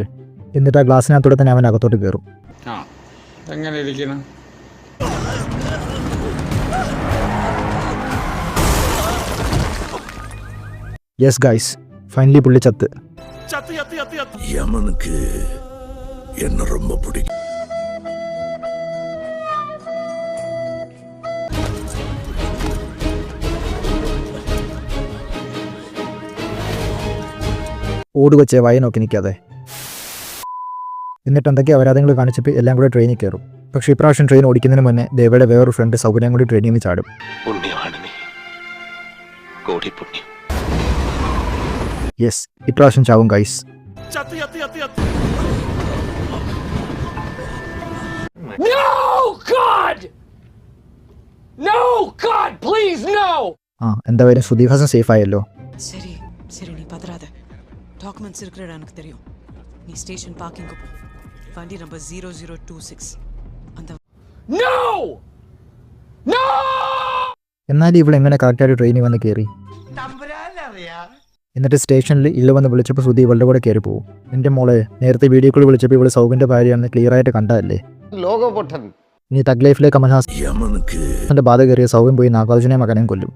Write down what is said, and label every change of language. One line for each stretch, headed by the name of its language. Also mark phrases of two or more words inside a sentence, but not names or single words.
Malayalam: എന്നിട്ട് ആ ഗ്ലാസ്സിനകത്തൂടെ തന്നെ അവൻ അകത്തോട്ട് കയറും.
English: yes guys, finally
Malayalam: പുള്ളി ചത്ത്.
Tamil: எமனுக்கு என்னை ரொம்ப பிடிக்கும்.
Malayalam: ഓടുവച്ചേ വായ നോക്കി നിൽക്കാതെ. എന്നിട്ട് എന്തൊക്കെ അപരാധങ്ങൾ കാണിച്ചപ്പോൾ എല്ലാം കൂടെ ട്രെയിനിൽ കയറും. പക്ഷേ ഇപ്രാവശ്യം ട്രെയിൻ ഓടിക്കുന്നതിന് മുന്നേ ദേവയുടെ വേറൊരു ഫ്രണ്ട് സൗകര്യം കൂടി ട്രെയിനിൽ നിന്ന് ചാടും. യെസ്, ഇപ്രാവശ്യം ചാവും ഗൈസ്. എന്താ പേര്, സുദീഹാസൻ സേഫ് ആയല്ലോ.
Tamil: சரி சரி நீ பதறாத, டாக்குமெண்ட்ஸ் இருக்கிற எனக்கு தெரியும். நீ
English: station parking
Tamil: போ, வண்டி நம்பர் 0026 அந்த.
Malayalam: എന്നാലും ഇവിടെ എങ്ങനെ കറക്റ്റായിട്ട് ട്രെയിനിൽ വന്ന് കയറി? എന്നിട്ട് സ്റ്റേഷനിൽ ഇല്ല വന്ന് വിളിച്ചപ്പോൾ സുധി ഇവളുടെ കൂടെ കയറി പോകും. എൻ്റെ മോളെ, നേരത്തെ
English: video call
Malayalam: വിളിച്ചപ്പോൾ ഇവള് സൗബിന്റെ ഭാര്യയാണെന്ന് ക്ലിയർ ആയിട്ട് കണ്ടതല്ലേ. ഇനി തഗ് ലൈഫിലെ കമൽഹാസന്റെ ബാധ കയറിയ സൗബിൻ പോയി നാഗാർജുനെ മകനെയും കൊല്ലും.